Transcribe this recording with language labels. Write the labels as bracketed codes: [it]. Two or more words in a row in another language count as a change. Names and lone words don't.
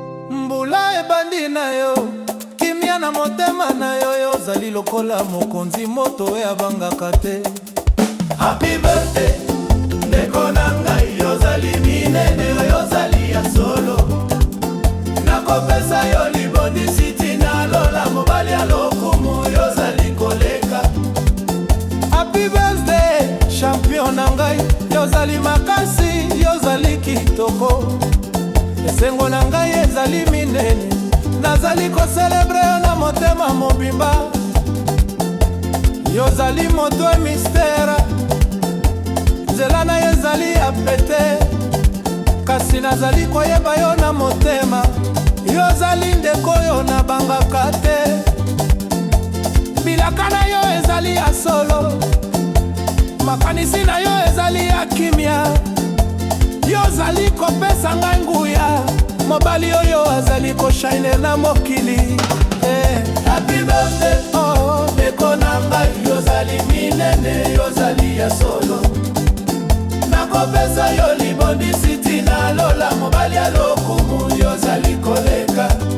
[ln] Mbula ebandi na yo, kimia na motema na yo, yo ozali lokola mokonzi, moto oyo abangaka te. [en] Happy birthday, [ln] ndeko na ngai, yozali minene, yozali ya solo. Nakopesa yo libondisi tina lola, mobali ya lokumu, yozali koleka. [en] Happy birthday, [ln] champion na ngai, yozali makasi, yozali kitoko. Esengo na ngai ezali minene, nazali koselebre yo na motema mobimba. Yozali moto ya mistere, nzela na yo ezali ya pete, kasi nazali koyeba yo na motema. Yozali ndeko oyo nabangaka te, bilaka na yo ezali ya solo, makanisi na yo ezali ya kimia. Yozali kopesa ngai nguya, mobali oyo azali koshine na mokili. [en] Eh. Happy birthday, Oh, oh. [ln] ndeko na ngai, yozali minene, yozali ya solo. Nakopesa yo libondisi tina lola, mobali ya lokumu, yozali koleka.